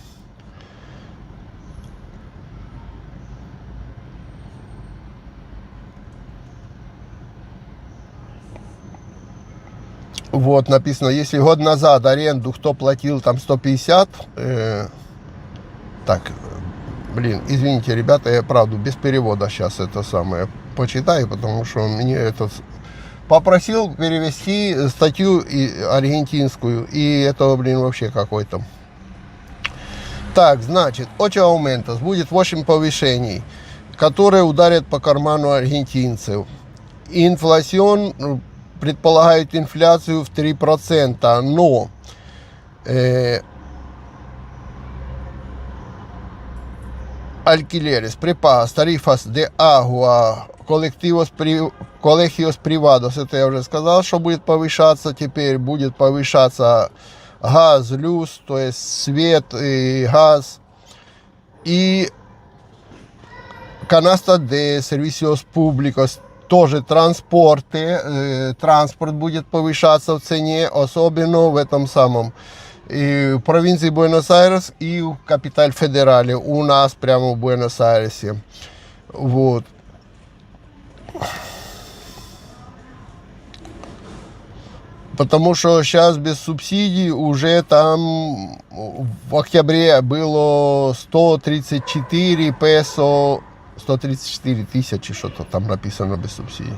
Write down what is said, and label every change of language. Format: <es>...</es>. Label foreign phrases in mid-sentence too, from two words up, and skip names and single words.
<ru>Вот, написано, если год назад аренду кто платил там 150, так, блин, извините, ребята, я правда без перевода сейчас это самое почитаю, потому что мне это попросил перевести статью аргентинскую, и это, блин, вообще какой-то. Так, значит, 8 aumentos, будет 8 повышений, которые ударят по карману аргентинцев. Инфляцион предполагает инфляцию в 3%, но</ru> <es>alquileres, prepagas, tarifas de agua, colegios privados,</es> <ru>это я уже сказал, что будет повышаться, теперь будет повышаться газ, люз, то есть свет и газ, и</ru> <es>canasta de servicios públicos,</es> <ru>тоже транспорт будет повышаться в цене, особенно в этом самом и в провинции Буэнос-Айрес и в</ru> <es>capital federal,</es> <ru>у нас прямо в Буэнос-Айресе. Вот. Потому что сейчас без субсидий уже там в октябре было 134 песо, 134 тысячи, что-то там написано без субсидий.</ru>